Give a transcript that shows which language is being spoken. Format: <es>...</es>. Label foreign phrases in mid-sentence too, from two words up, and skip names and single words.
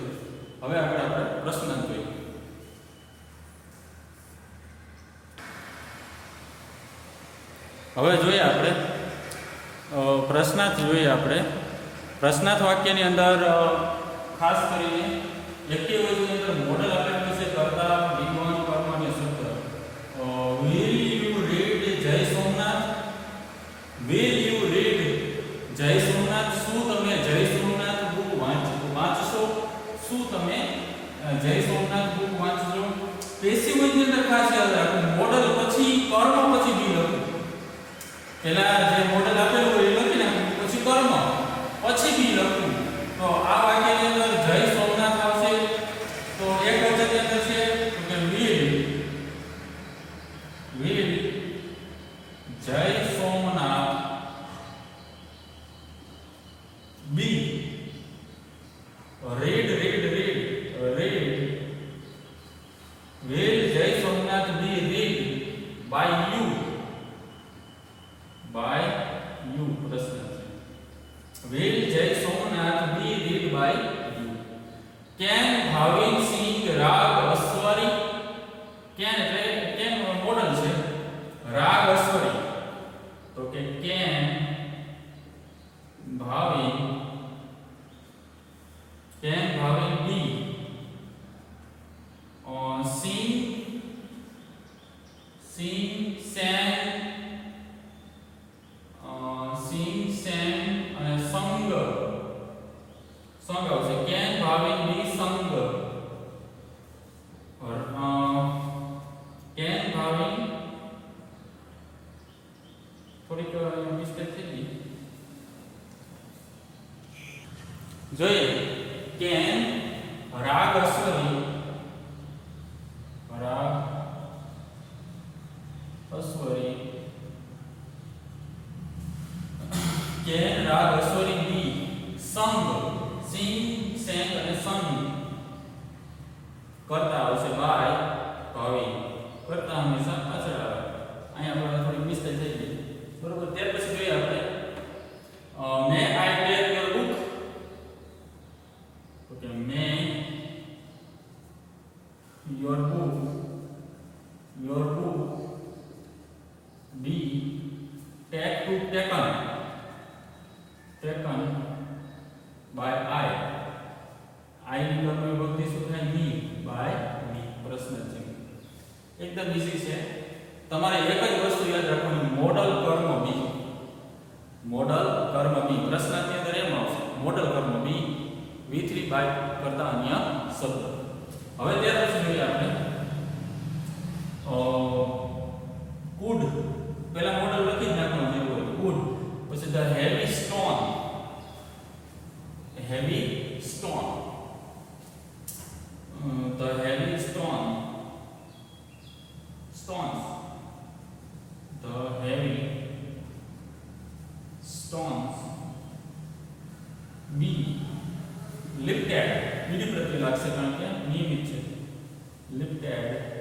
<gu>હવે આપણે પ્રશ્નાર્થ જોઈએ. પ્રશ્નાર્થ વાક્યની અંદર ખાસ કરીને એક્ટિવિટીની અંદર મોડેલ આપેલું છે કર્તા, વિધાન, કર્મ અને સૂત્ર.</gu> <en>will you read જય સોમનાથ?</en> <gu>જય સોમનાથ. શું તમે જય સોમનાથ બુક વાંચશો? શું તમે જય સોમનાથ બુક વાંચશો? પેસિવ ની અંદર ખાસ યાદ રાખો, મોડલ પછી કર્મ પછી બી લખો. પહેલા જે મોડલ આપેલું હોય એ લખી નાખો, પછી કર્મ, પછી બી લખવું. તો આ વાક્યની અંદર જય સોમનાથ આવશે તો એક વચનની અંદર છે તો કે</gu> <en>will જય સોમનાથ be read will જય સોમનાથ be read by you</en> <gu>પ્રશ્ન છે.</gu> <en>will જય સોમનાથ be read by you. can Bhavin sing રાગ અશ્વરી?</en> <gu>can એટલે can મોડલ છે, રાગ અશ્વરી. તો કે</gu> <en>can Bhavin be sing, sang</en> <gu>અને સંગ આવશે.</gu> <en>can Bhavin be sung? can Bhavin</en> <gu>થોડીક મિસ્ટેક થઈ ગઈ.</gu> <en>જોઈએ can રાગ અશ્વરી can રાગ અશ્વરી be sung, sing, sang અને sung.</en> <gu>કરતા આવશે by Bhavin. કરતા હંમેશા પાછળ આવે. અહીંયા આપણે થોડી મિસ્ટેક થઈ ગઈ. બરોબર. ત્યાર પછી જોઈએ આપણે</gu> <en>may I take your book? Okay, may your book be taken by I.</en> <gu>આઈ ની કર્મ વિભક્તિ શું થાય</gu> <en>be by be</en> <gu>પ્રશ્ન ચિહ્ન એકદમ ઈઝી છે તમારે એક જ વસ્તુ યાદ રાખવાની મોડલ કર્મ બી પ્રશ્નાર્થની અંદર એમ આવશે મોડલ કર્મ બી V3 બાય કરતા અન્ય શબ્દ હવે ત્યાર પછી જોઈએ આપણે કુડ પહેલા મોડલ લખી જ નાખવાનું જેવું હોય કુડ પછી</gu> <en>the heavy stone the heavy stone be lifted</en> <gu>બીજી પ્રત્યય લાગશે કારણ કે નિયમિત છે lifted</gu>